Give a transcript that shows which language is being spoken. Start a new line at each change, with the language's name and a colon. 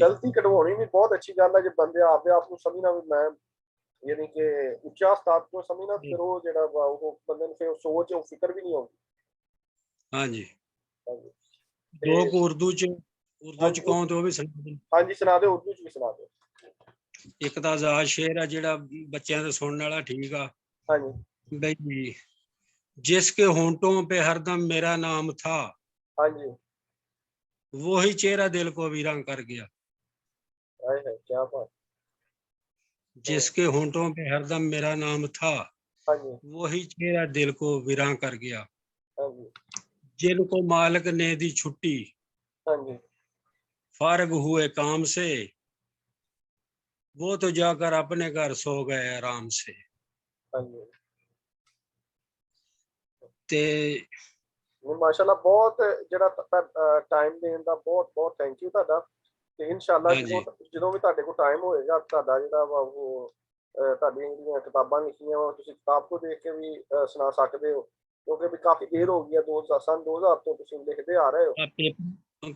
Punjabi: ਗਲਤੀ ਕਢਵਾਉਣੀ ਵੀ ਬਹੁਤ ਅੱਛੀ ਗੱਲ ਹੈ, ਜੇ ਬੰਦੇ ਆਪਦੇ ਆਪ ਨੂੰ ਸਮਝਣਾ ਵੀ ਮੈਂ ਯਾਨੀ ਕਿ ਉੱਚਾ ਉਸਤਾਦ ਨੂੰ ਸਮਝਣਾ, ਫਿਰ ਉਹ ਜਿਹੜਾ ਵਾ ਉਹ ਬੰਦੇ ਨੂੰ ਫਿਰ ਸੋਚ ਉਹ ਫਿਕਰ ਵੀ ਨਹੀਂ ਆਉਂਦੀ। ਹਾਂਜੀ ਹਾਂਜੀ ਦੋ ਤੇ ਕੁ ਉਰਦੂ ਚ ਕਹੋ ਤੇ ਉਹ ਵੀ ਸੁਣਾ ਦਿਓ। ਹਾਂਜੀ ਸੁਣਾ ਦਿਓ, ਉਰਦੂ ਚ ਵੀ ਸੁਣਾ ਦਿਓ। ਇੱਕ ਤਾਂ ਆਜ਼ਾਦ ਸ਼ੇਰ ਆ ਜਿਹੜਾ ਬੱਚਿਆਂ ਦੇ ਸੁਣਨ ਵਾਲਾ ਠੀਕ ਆ। ਹਾਂਜੀ
Urdu: ਬਈ जिसके होंठों पे हरदम मेरा नाम था,
Punjabi: ਹਾਂਜੀ
Urdu: वही चेहरा दिल को वीरान कर गया।
Punjabi: ਆਏ ਹੈ ਕੀ ਬਾਤ।
Urdu: जिसके होंठों पे हरदम मेरा नाम था,
Punjabi: ਹਾਂਜੀ
Urdu: वही चेहरा दिल को वीरान कर गया।
Punjabi: ਹਾਂਜੀ
Urdu: जिनको मालिक ने दी छुट्टी,
Punjabi: ਹਾਂਜੀ
Urdu: फारग हुए काम से, वो तो जाकर अपने घर सो गए आराम से।
Punjabi: ਹਾਂਜੀ ते ਮਾਸ਼ਾਅੱਲਾ ਬਹੁਤ ਜਿਹੜਾ ਟਾਈਮ ਦੇਣ ਦਾ ਬਹੁਤ ਬਹੁਤ ਥੈਂਕ ਯੂ ਤੁਹਾਡਾ। ਤੇ ਇਨਸ਼ਾਅੱਲਾ ਹਾਂਜੀ ਜਦੋਂ ਵੀ ਤੁਹਾਡੇ ਕੋਲ ਟਾਈਮ ਹੋਏਗਾ, ਤੁਹਾਡਾ ਜਿਹੜਾ ਵਾ ਉਹ ਤੁਹਾਡੀਆਂ ਜਿਹੜੀਆਂ ਕਿਤਾਬਾਂ ਲਿਖੀਆਂ ਵਾ ਤੁਸੀਂ ਕਿਤਾਬ ਤੋਂ ਦੇਖ ਕੇ ਵੀ ਸੁਣਾ ਸਕਦੇ ਹੋ, ਕਿਉਂਕਿ ਵੀ ਕਾਫੀ ਦੇਰ ਹੋ ਗਈ ਹੈ, ਸੰਨ 2000 ਤੋਂ ਤੁਸੀਂ ਲਿਖਦੇ ਆ ਰਹੇ ਹੋ।